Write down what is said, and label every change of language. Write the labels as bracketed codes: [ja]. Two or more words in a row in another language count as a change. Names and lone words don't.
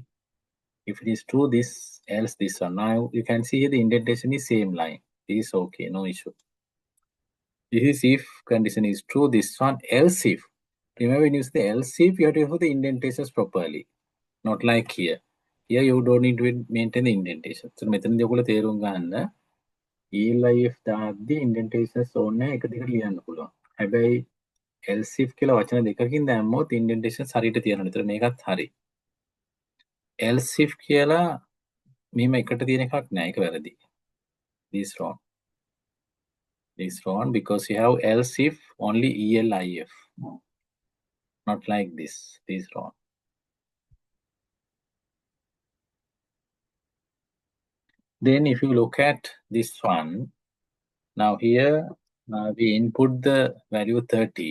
[en] If it is true, this, else this one. Now you can see here the indentation is same line. This is okay, no issue. This is if condition is true, this one, else if. Remember when you use the else if, you have to use the indentations properly. Not like here. Here you don't need to maintain the indentation. [si] So මෙතනදී ඔයගොල්ලෝ තේරුම් ගන්න ELIF දාද්දී indentations ඕනේ එක දිගට ලියන්න පුළුවන්. හැබැයි [en] else if [si] කියලා වචන දෙකකින් දැම්මොත් indentations හරියට තියනවා. ඒතර මේකත් හරි. [en] else if [si] කියලා මෙහෙම එකට තියෙන එකක් නෑ. ඒක වැරදි. [en] This wrong. This wrong because you have else if only ELIF. Not like this. This wrong. Then if you look at this one, now here we input the value 30.